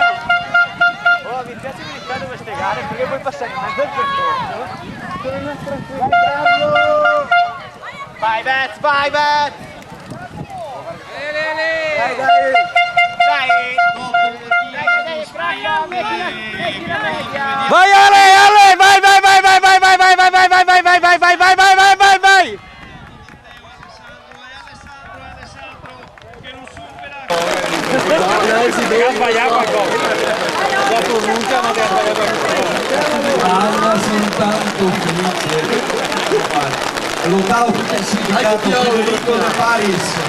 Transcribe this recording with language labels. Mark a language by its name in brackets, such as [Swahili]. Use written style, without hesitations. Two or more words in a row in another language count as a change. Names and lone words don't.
[Italian] Oh, mi piace iniziare queste gare perché puoi passare in mezzo al percorso. Dai Carlo! Vai Bet, vai Bet! Dai, dai! Dai, Franca, metti la media! Vai Ale, Ale, vai, vai, vai, vai, vai, vai, vai, vai, vai, vai, vai, vai, vai, vai, vai, vai, vai, vai, vai! Anna soltanto felice. L'ottavo classificato Federico De Paris.